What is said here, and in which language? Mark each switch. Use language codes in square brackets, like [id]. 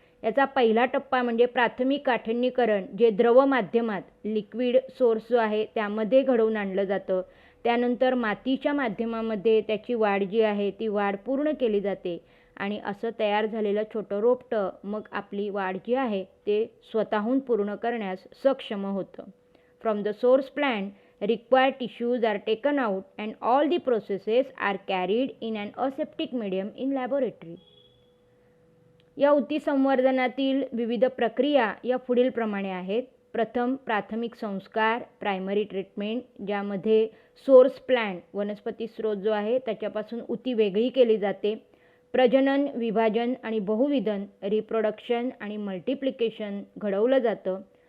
[mr] याचा पहिला टप्पा म्हणजे प्राथमिक काठिण्यीकरण, जे द्रव माध्यमात लिक्विड सोर्स जो आहे त्यामध्ये घडवून आणलं जातं. त्यानंतर मातीच्या माध्यमामध्ये त्याची वाढ जी आहे ती वाढ पूर्ण केली जाते आणि असं तयार झालेलं छोटं रोपटं मग आपली वाढ जी आहे ते स्वतःहून पूर्ण करण्यास सक्षम होतं. [en] From the source plant, required tissues are taken out and all the processes are carried in an aseptic medium in laboratory. [mr] या उती संवर्धनातील विविध प्रक्रिया या पुढील प्रमाणे आहेत. प्रथम प्राथमिक संस्कार, प्रायमरी ट्रीटमेंट, ज्यामध्ये सोर्स प्लांट वनस्पती स्रोत जो आहे त्याच्यापासून उती वेगळी केली जाते. प्रजनन, विभाजन आणि बहुविधन, रिप्रोडक्शन आणि मल्टिप्लिकेशन घडवलं जातं.